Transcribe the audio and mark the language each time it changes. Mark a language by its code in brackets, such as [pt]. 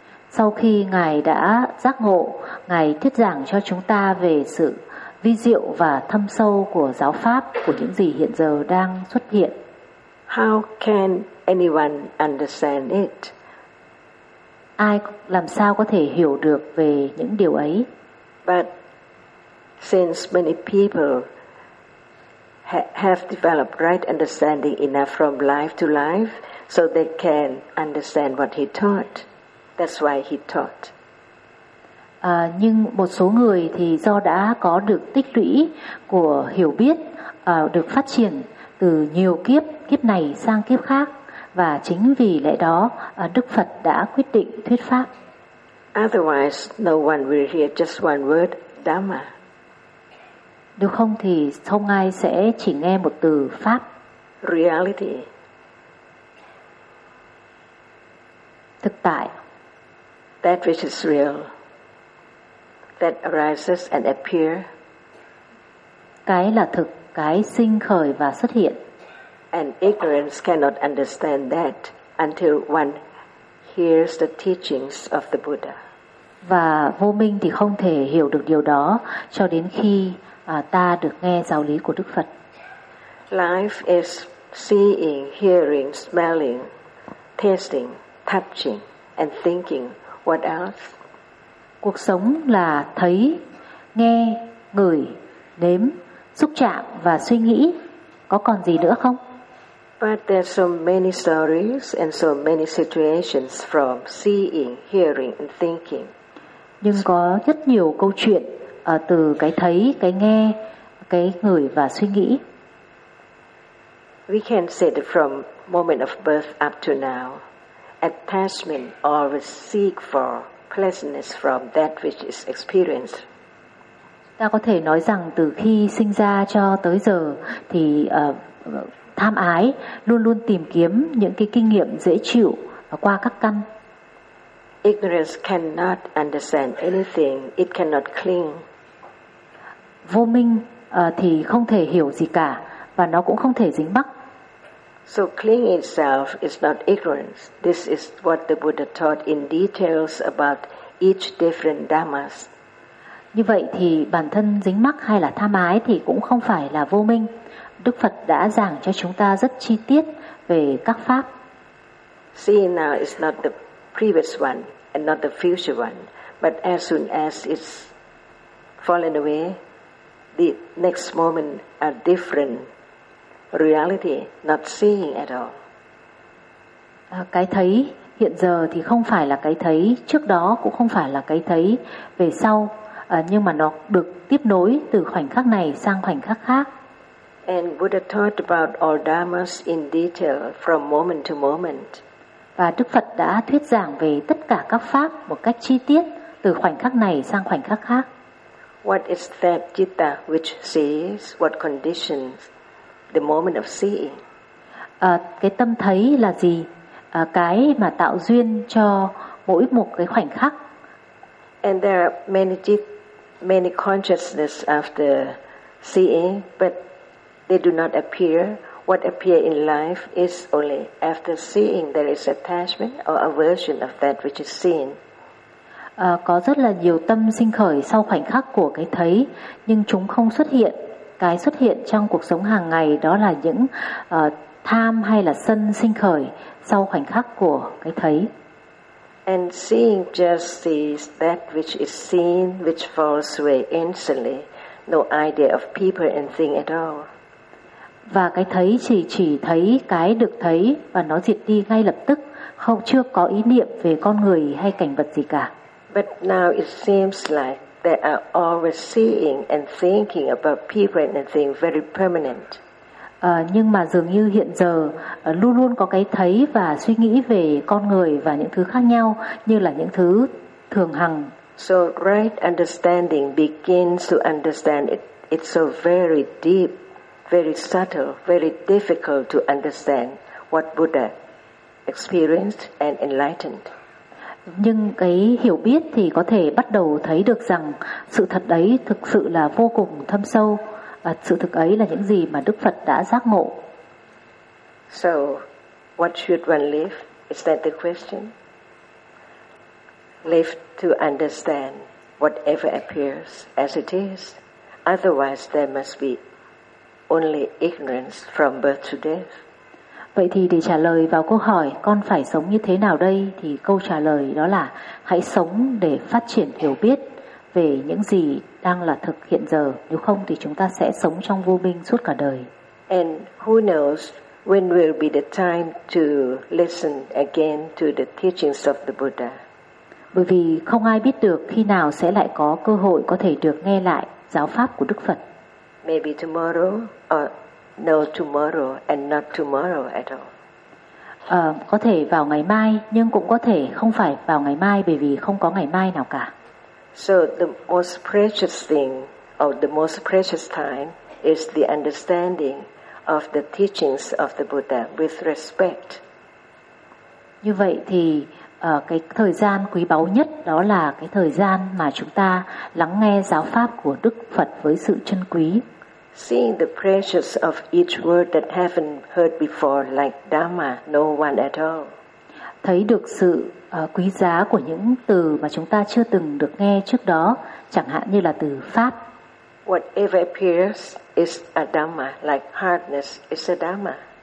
[vi] Sau khi Ngài đã giác ngộ, Ngài thuyết giảng cho chúng ta về sự vi diệu và thâm sâu của giáo pháp, của những gì hiện giờ đang xuất hiện. [en] How can anyone understand it? [vi] Ai làm sao có thể hiểu được về những điều ấy? [en] But since many people have developed right understanding enough from life to life, so they can understand what he taught. That's why he taught. [vi] Nhưng một số người thì do đã có được tích lũy của hiểu biết, được phát triển từ nhiều kiếp, kiếp này sang kiếp khác. Và chính vì lẽ đó, Đức Phật đã quyết định thuyết pháp. [en] Otherwise, no one will hear just one word, Dhamma. [vi] Nếu không thì không ai sẽ chỉ nghe một từ pháp. [en] Reality. [vi] Thực tại. [en] That which is real. That arises and appears. [vi] Cái là thực, cái sinh khởi và xuất hiện. [en] And ignorance cannot understand that until one hears the teachings of the Buddha. [vi] Và vô minh thì không thể hiểu được điều đó cho đến khi ta được nghe giáo lý của Đức Phật. [en] Life is seeing, hearing, smelling, tasting, touching, and thinking. What else? [vi] Cuộc sống là thấy, nghe, ngửi, nếm, xúc chạm và suy nghĩ. Có còn gì nữa không? [en] But there are so many stories and so many situations from seeing, hearing, and thinking. [vi] Nhưng có rất nhiều câu chuyện từ cái thấy, cái nghe, cái ngửi và suy nghĩ. [en] We can say that from moment of birth up to now, attachment always seek for pleasantness from that which is experienced. [vi] Ta có thể nói rằng từ khi sinh ra cho tới giờ thì tham ái luôn luôn tìm kiếm những cái kinh nghiệm dễ chịu qua các căn. [en] Ignorance cannot understand anything. It cannot cling. [vi] Vô minh thì không thể hiểu gì cả và nó cũng không thể dính mắc. [en] So clinging itself is not ignorance. This is what the Buddha taught in details about each different dhammas. [vi] Như vậy thì bản thân dính mắc hay là tham ái thì cũng không phải là vô minh. Đức Phật đã giảng cho chúng ta rất chi tiết về các pháp. [en] Seeing now is not the previous one and not the future one, but as soon as it's fallen away, the next moment a different reality, not seeing at all. [vi] Cái thấy hiện giờ thì không phải là cái thấy trước đó, cũng không phải là cái thấy về sau, nhưng mà nó được tiếp nối từ khoảnh khắc này sang khoảnh khắc khác. [en] And Buddha taught about all dhammas in detail from moment to moment. [vi] Và Đức Phật đã thuyết giảng về tất cả các pháp một cách chi tiết từ khoảnh khắc này sang khoảnh khắc khác. [en] What is that citta which sees? What conditions the moment of seeing? [vi] Cái tâm thấy là gì? Cái mà tạo duyên cho mỗi một cái khoảnh khắc. [en] And there are many consciousness after seeing, but They do not appear. What appear in life is only after seeing there is attachment or aversion of that which is seen. [vi] Có rất là nhiều tâm sinh khởi sau khoảnh khắc của cái thấy, nhưng chúng không xuất hiện. Cái xuất hiện trong cuộc sống hàng ngày đó là những tham hay là sân sinh khởi sau khoảnh khắc của cái thấy. [en] And seeing just sees that which is seen, which falls away instantly, no idea of people and thing at all. [vi] Và cái thấy chỉ thấy cái được thấy và nó diệt đi ngay lập tức, không chưa có ý niệm về con người hay cảnh vật gì cả. [en] But now it seems like they are always seeing and thinking about people and thing very permanent. [vi] Nhưng mà dường như hiện giờ luôn luôn có cái thấy và suy nghĩ về con người và những thứ khác nhau như là những thứ thường hằng. [en] So right understanding begins to understand it. It's so very deep, very subtle, very difficult to understand what Buddha experienced and enlightened. [vi] Nhưng cái hiểu biết thì có thể bắt đầu thấy được rằng sự thật đấy thực sự là vô cùng thâm sâu. Và sự thực ấy là những gì mà Đức Phật đã giác ngộ. [en] So, what should one live? Is that the question? Live to understand whatever appears as it is. Otherwise, there must be only ignorance from birth to death. [vi] Vậy thì để trả lời vào câu hỏi con phải sống như thế nào đây, thì câu trả lời đó là hãy sống để phát triển hiểu biết về những gì đang là thực hiện giờ, nếu không thì chúng ta sẽ sống trong vô minh suốt cả đời. [en] And who knows when will be the time to listen again to the teachings of the Buddha? [vi] Bởi vì không ai biết được khi nào sẽ lại có cơ hội có thể được nghe lại giáo pháp của Đức Phật. [en] Maybe tomorrow or no tomorrow and not tomorrow at all. [vi] Có thể vào ngày mai nhưng cũng có thể không phải vào ngày mai bởi vì không có ngày mai nào cả. [en] So the most precious thing or the most precious time is the understanding of the teachings of the Buddha with respect. [vi] Như vậy thì cái thời gian quý báu nhất đó là cái thời gian mà chúng ta lắng nghe giáo pháp của Đức Phật với sự trân quý. [en] Seeing the precious of each word that haven't heard before like Dhamma, no one at all. [vi] Thấy được sự quý giá của những từ mà chúng ta chưa từng được nghe trước đó, chẳng hạn như là từ pháp. [en] Whatever appears is a dhamma, like hardness is a dhamma.